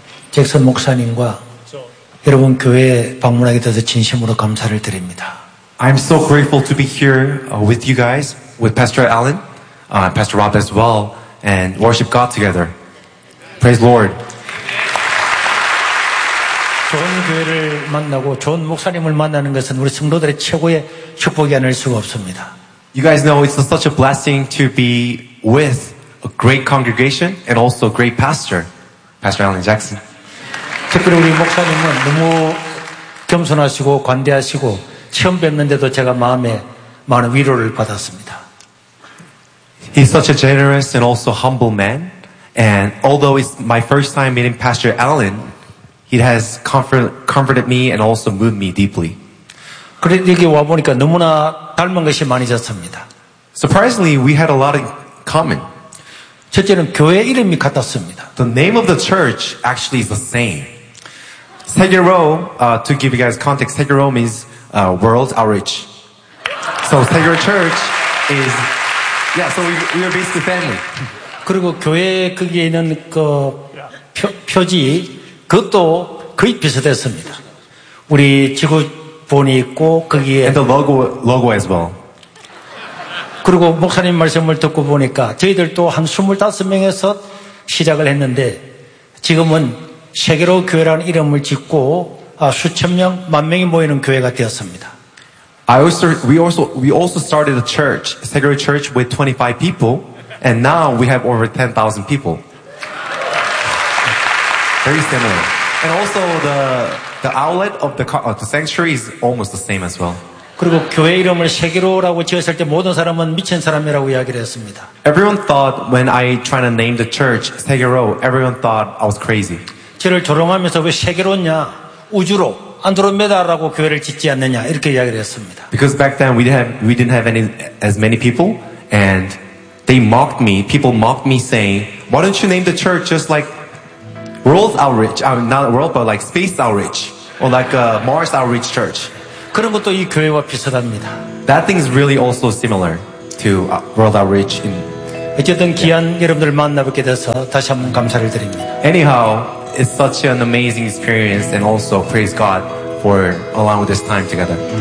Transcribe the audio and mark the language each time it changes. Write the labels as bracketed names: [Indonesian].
[Korean] Jackson 목사님과 여러분 교회 방문하게 돼서 진심으로 감사를 드립니다. [English] I'm so grateful to be here with you guys, with Pastor Allen, Pastor Rob as well, and worship God together. Praise Lord. [Korean] 좋은 교회를 만나고 좋은 목사님을 만나는 것은 우리 성도들의 최고의 축복이 아닐 수가 없습니다. [English] You guys know it's such a blessing to be with a great congregation and also a great pastor, Pastor Allen Jackson. [Korean] 특별히 우리 목사님은 너무 겸손하시고 관대하시고 처음 뵙는데도 제가 마음에 많은 위로를 받았습니다. [English] He's such a generous and also humble man. And although it's my first time meeting Pastor Allen, he has comforted me and also moved me deeply. [Korean] 그래 여기 와보니까 너무나 닮은 것이 많이 졌습니다. [English] Surprisingly, we had a lot in common. [Korean] 첫째는 교회 이름이 같았습니다. [English] The name of the church actually is the same. 세계로, to give you guys context, 세계로 means world outreach. So 세계로 church is, yeah, so we are basically family. [Korean] 그리고 교회 거기에 있는 그 표지, 그것도 거의 비슷했습니다. 우리 지구본이 있고 거기에. [English] And the logo as well. [Korean] 그리고 목사님 말씀을 듣고 보니까 저희들도 한 25명에서 시작을 했는데 지금은 세계로 교회라는 이름을 짓고 수천 명, 만 명이 모이는 교회가 되었습니다. [English] We also started a church, Segre Church with 25 people, and now we have over 10,000 people. Very similar. And also the outlet of the sanctuary is almost the same as well. [Korean] 그리고 교회 이름을 세계로라고 지었을 때 모든 사람은 미친 사람이라고 이야기를 했습니다. [English] Everyone thought when I tried to name the church 세계로, everyone thought I was crazy. [Korean] 저를 조롱하면서 왜 세계로냐? 우주로, 안드로메다라고 교회를 짓지 않느냐? 이렇게 이야기를 했습니다. [English] Because back then we didn't have as many people and they mocked me. People mocked me saying, "Why don't you name the church just like world outreach? Not world but like space outreach or like a Mars outreach church?" [Korean] 그런 것도 이 교회와 비슷합니다. [English] That thing is really also similar. to World Outreach in [Korean] 어쨌든 귀한 여러분들 만나뵙게 돼서 다시 한번 감사를 드립니다. [English] Anyhow, it's such an amazing experience and also praise God for allowing this time together.